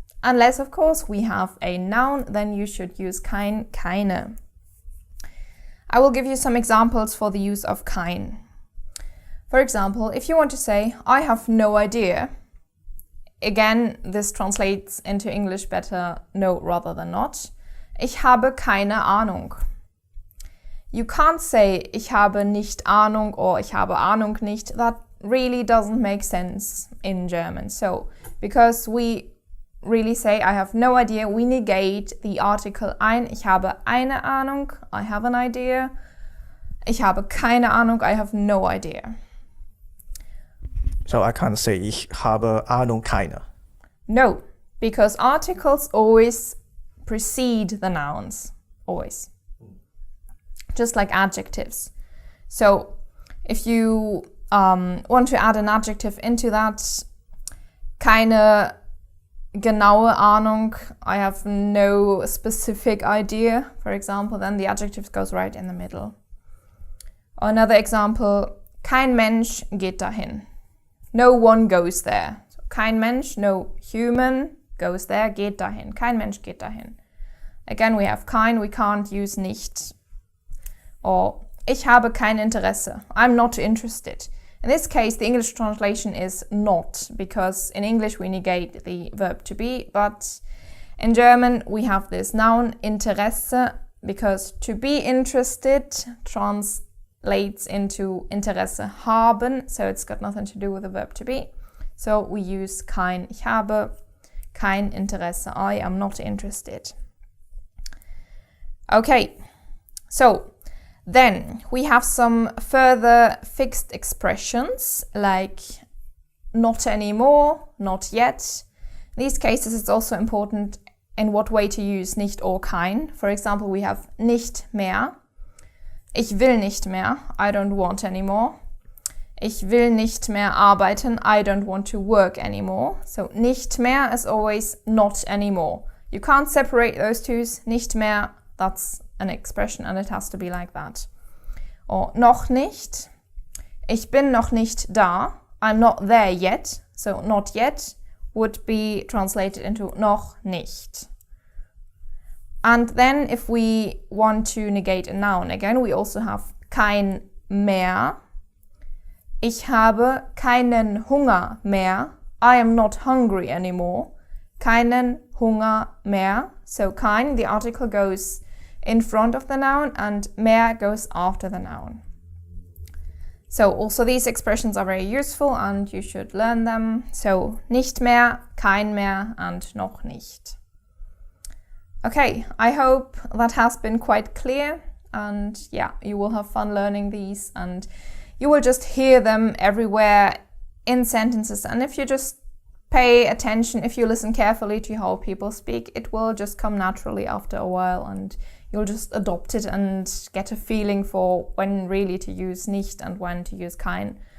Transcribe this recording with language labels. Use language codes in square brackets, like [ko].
[en] Unless, of course, we have a noun, then you should use kein, keine. I will give you some examples for the use of kein. For example, if you want to say, I have no idea, again, this translates into English better no rather than not. [de] Ich habe keine Ahnung. [en] You can't say, [de] ich habe nicht Ahnung [en] or [de] ich habe Ahnung nicht. [en] That really doesn't make sense in German. So, because we really say, I have no idea, we negate the article ein. [de] Ich habe eine Ahnung, [en] I have an idea. [de] Ich habe keine Ahnung, [en] I have no idea. So I can't say, [de] ich habe Ahnung keine. [en] No, because articles always precede the nouns. Always. Just like adjectives. So if you want to add an adjective into that, [de] keine genaue Ahnung, [en] I have no specific idea, for example, then the adjective goes right in the middle. [de] Another example, kein Mensch geht dahin. [en] No one goes there. So, kein Mensch, no human goes there, geht dahin. [de] Kein Mensch geht dahin. [en] Again, we have kein, we can't use nicht. [de] Or, ich habe kein Interesse. [en] I'm not interested. In this case, the English translation is not, because in English we negate the verb to be, but in German we have this noun, Interesse, because to be interested translates into Interesse haben, so it's got nothing to do with the verb to be. So we use kein. [de] Ich habe kein Interesse. [en] I am not interested. Okay, so then we have some further fixed expressions like not anymore, not yet. In these cases it's also important in what way to use nicht or kein. For example, we have [de] nicht mehr. Ich will nicht mehr. [en] I don't want anymore. [de] Ich will nicht mehr arbeiten. [en] I don't want to work anymore. So nicht mehr is always not anymore. You can't separate those two. Nicht mehr, that's an expression and it has to be like that. [de] Or noch nicht. Ich bin noch nicht da. [en] I'm not there yet. So not yet would be translated into noch nicht. And then if we want to negate a noun, again we also have kein mehr. [de] Ich habe keinen Hunger mehr. [en] I am not hungry anymore. [de] Keinen Hunger mehr. [en] So kein, the article goes in front of the noun and mehr goes after the noun. So also these expressions are very useful and you should learn them. So nicht mehr, kein mehr and noch nicht. Okay, I hope that has been quite clear and yeah, you will have fun learning these and you will just hear them everywhere in sentences, and if you just pay attention, if you listen carefully to how people speak, it will just come naturally after a while and you'll just adopt it and get a feeling for when really to use nicht and when to use kein.